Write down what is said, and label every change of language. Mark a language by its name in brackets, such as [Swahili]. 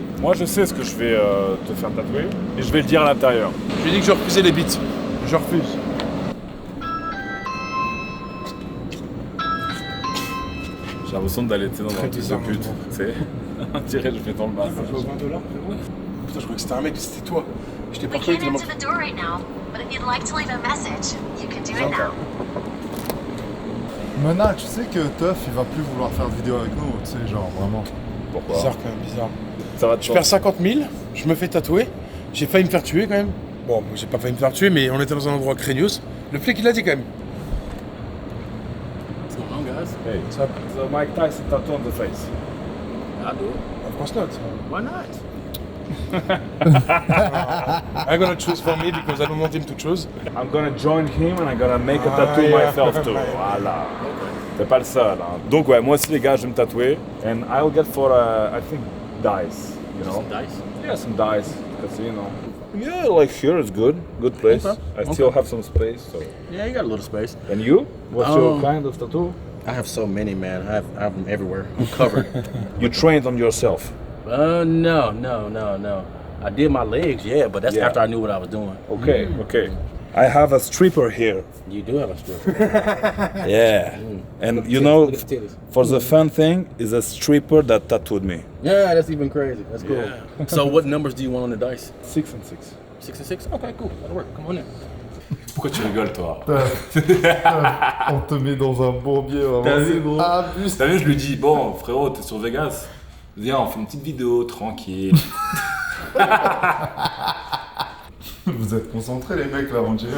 [French] Moi je sais ce que je vais te faire tatouer et je vais le dire à l'intérieur. Je lui ai dit que je refusais les beats. Je refuse. J'ai l'impression d'aller dans un truc de pute. Tu sais, on dirait que je fais dans le bas. $20, frérot. Putain, je croyais que c'était un mec, c'était toi. Je t'ai pas [English] We [French] cru [English] can't [French] tellement. [English] answer the door right now, but if you'd like to leave a message, you can do it now. [French] Mona, tu sais que Tuff, il va plus vouloir faire de vidéo avec nous, tu sais, genre vraiment. Pourquoi? Bizarre quand même, bizarre. Ça va Je perds 50 000, je me fais tatouer. J'ai failli me faire tuer quand même. Bon, j'ai pas failli me faire tuer, mais on était dans un endroit craignos. Le flic, il l'a dit quand même. [English] Hey, so Mike Tyson tattoo on the face. I do. Of course not. Why not? I'm gonna choose for me because I don't want him to choose. I'm gonna join him and I'm gonna make a tattoo myself too. [French] Voilà. T'es pas le seul. Hein. Donc ouais, moi aussi les gars, je vais me tatouer. [English] And I'll get for I think dice. You know? Some dice? Yeah, some dice. Casino. Yeah, like here is good. Good place. Okay. I still have some space. So. Yeah, you got a little space. And you? What's your kind of tattoo? I have so many, man. I have them everywhere. I'm covered. You trained on yourself? No. I did my legs, yeah, but that's after I knew what I was doing. Okay, okay. I have a stripper here. You do have a stripper. Yeah. And you know, for the fun thing, is a stripper that tattooed me. Yeah, that's even crazy. That's cool. Yeah. So what numbers do you want on the dice? 6 and 6. 6 and 6? Okay, cool. That'll work. Come on in. [French] Pourquoi tu rigoles, toi? On te met dans un bourbier, vraiment. T'as vu, gros. T'as vu, je lui dis, bon, frérot, t'es sur Vegas. Viens, on fait une petite vidéo, tranquille. Vous êtes concentrés, les mecs, là, on dirait.